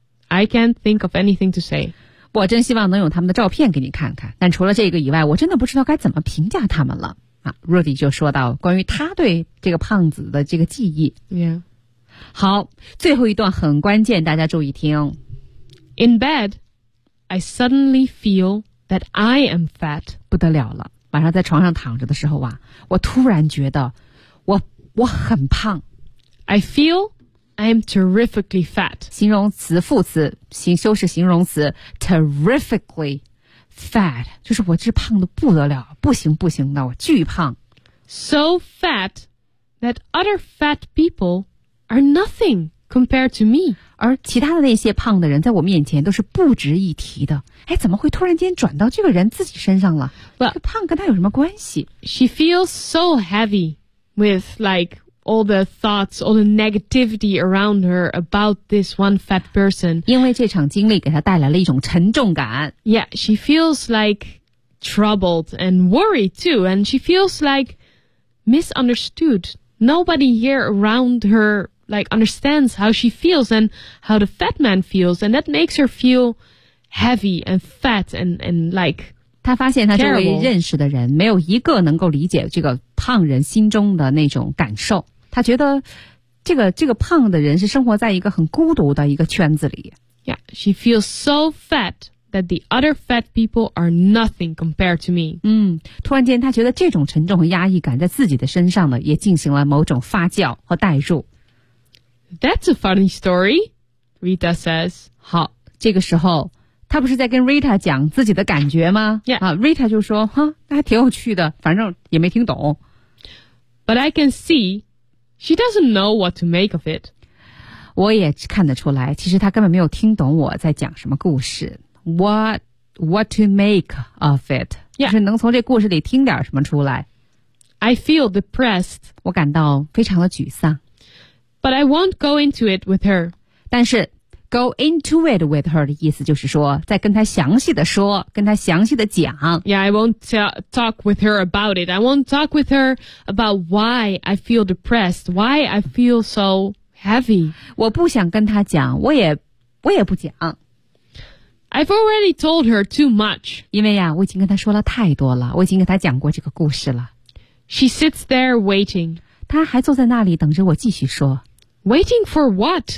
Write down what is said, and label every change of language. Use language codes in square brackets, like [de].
[en] I can't think of anything to say. [zh] 我真希望能有他们的照片给你看看，但除了这个以外，我真的不知道该怎么评价他们了。啊 ，Rudy 就说到关于他对这个胖子的这个记忆。 [en] Yeah. [zh] 好，最后一段很关键，大家注意听。 [en] In bed, I suddenly feel that I am fat. [zh] 不得了了，晚上在床上躺着的时候啊，我突然觉得我很胖。 [en] I feel. I am terrifically fat. [zh] 形容词副词形修饰形容词 [en] terrifically fat. [zh] 就是我这胖得不得了不行不行的我巨胖。 [en] So fat that other fat people are nothing compared to me. [zh] 而其他的那些胖的人在我面前都是不值一提的。哎怎么会突然间转到这个人自己身上了 [en] well, [zh] 这胖跟他有什么关系 [en] She feels so heavy with like,all the thoughts, all the negativity around her about this one fat person. [zh] 因为这场经历给她带来了一种沉重感。 [en] Yeah, she feels like troubled and worried too, and she feels like misunderstood. Nobody here around her like understands how she feels and how the fat man feels, and that makes her feel heavy and fat and like... [zh] 他发现他周围认识的人没有一个能够理解这个胖人心中的那种感受。他觉得这个胖的人是生活在一个很孤独的一个圈子里。 [en] Yeah, she feels so fat that the other fat people are nothing compared to me. [zh] 嗯，突然间他觉得这种沉重和压抑感在自己的身上呢，也进行了某种发酵和代入。 [en] That's a funny story, Rita says. [zh] 好，这个时候他不是在跟 Rita 讲自己的感觉吗 [en] yeah. [zh] 啊 ,Rita 就说哈那还挺有趣的反正也没听懂。 [en] But I can see, she doesn't know what to make of it. [zh] 我也看得出来其实他根本没有听懂我在讲什么故事。 [en] What to make of it? Yeah. [zh] 就是能从这故事里听点什么出来。 [en] I feel depressed. [zh] 我感到非常的沮丧。 [en] But I won't go into it with her. [zh] 但是 [en] Go into it with her [zh] 的意思就是说再跟她详细的说跟她详细的讲 [en] Yeah, I won't talk with her about it. I won't talk with her about why I feel depressed, why I feel so heavy. [zh] 我不想跟她讲我也不讲 [en] I've already told her too much. [zh] 因为呀、啊、我已经跟她说了太多了我已经跟她讲过这个故事了 [en] She sits there waiting. [zh] 她还坐在那里等着我继续说 [en] Waiting for what?